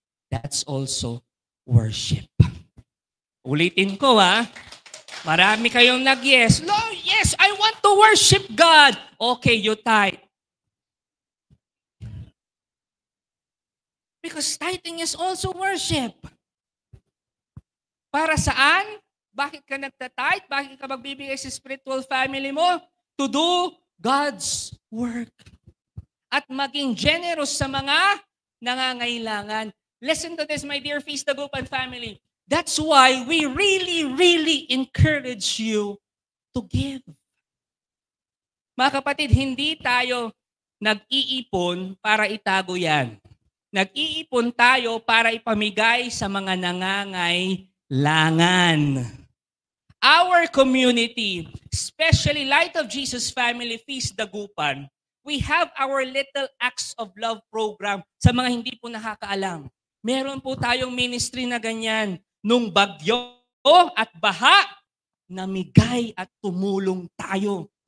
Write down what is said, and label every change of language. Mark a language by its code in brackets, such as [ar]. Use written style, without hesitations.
[en] That's also worship. [tl] Ulitin ko Marami kayong nag-yes. [en] Lord, yes, I want to worship God. Okay, you tithe. Because tithing is also worship. [tl] Para saan? Bakit ka nagtatithe? Bakit ka magbibigay sa spiritual family mo? [en] To do God's work. [tl] At maging generous sa mga nangangailangan. [en] Listen to this, my dear Feast Dagupan family. That's why we really, really encourage you to give. [tl] Mga kapatid, hindi tayo nag-iipon para itago yan. Nag-iipon tayo para ipamigay sa mga nangangailangan. [en] Our community, especially Light of Jesus Family Feast Dagupan, we have our Little Acts of Love program. [tl] Sa mga hindi po nakakaalam, meron po tayong ministry na ganyan. Nung bagyo at baha, namigay at tumulong tayo.